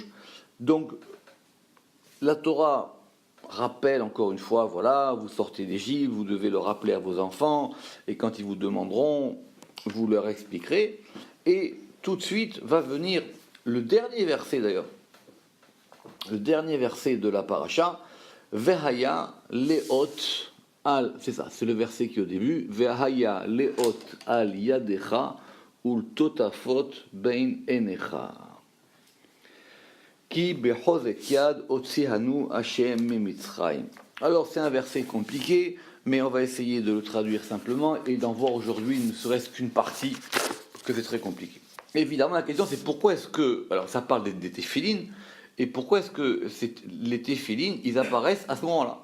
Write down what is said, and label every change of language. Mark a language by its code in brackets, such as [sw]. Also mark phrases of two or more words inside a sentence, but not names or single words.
[fr] Donc, la Torah rappelle encore une fois, voilà, vous sortez d'Égypte, vous devez le rappeler à vos enfants, et quand ils vous demanderont, vous leur expliquerez. Et tout de suite va venir le dernier verset d'ailleurs, le dernier verset de la paracha, [he] והיה לאות על, [fr] c'est ça, c'est le verset qui est au début, [he] והיה לאות על ידכה ולטוטפות בין עיניך. כי בחוזק יד הוציאנו השם ממצרים. [fr] Alors c'est un verset compliqué, mais on va essayer de le traduire simplement et d'en voir aujourd'hui ne serait-ce qu'une partie, que c'est très compliqué. Évidemment, la question c'est pourquoi est-ce que, alors ça parle des téphilines, et pourquoi est-ce que les téphilines, ils apparaissent à ce moment-là?